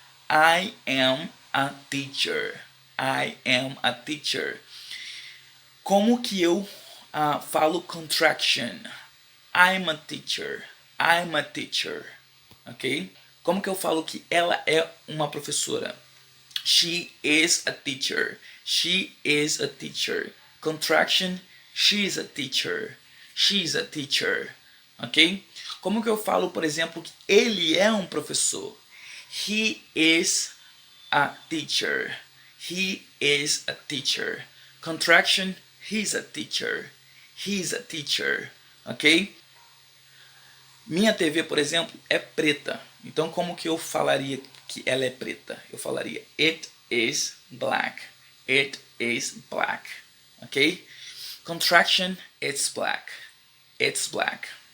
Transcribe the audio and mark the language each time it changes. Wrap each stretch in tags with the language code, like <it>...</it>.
<en>I am a teacher. I am a teacher.</en> <pt>Como que eu falo contraction?</pt> <en>I'm a teacher. I'm a teacher. Ok?</en> <pt>Como que eu falo que ela é uma professora?</pt> <en>She is a teacher. She is a teacher. Contraction, she's a teacher. She's a teacher. Ok?</en> <pt>Como que eu falo, por exemplo, que ele é um professor?</pt> <en>He is a teacher. He is a teacher. Contraction, he's a teacher. He's a teacher. Ok?</en> <pt>Minha TV, por exemplo, é preta. Então, como que eu falaria que ela é preta? Eu falaria</pt> <en>it is black. It is black. Ok? Contraction, it's black. It's black.</en>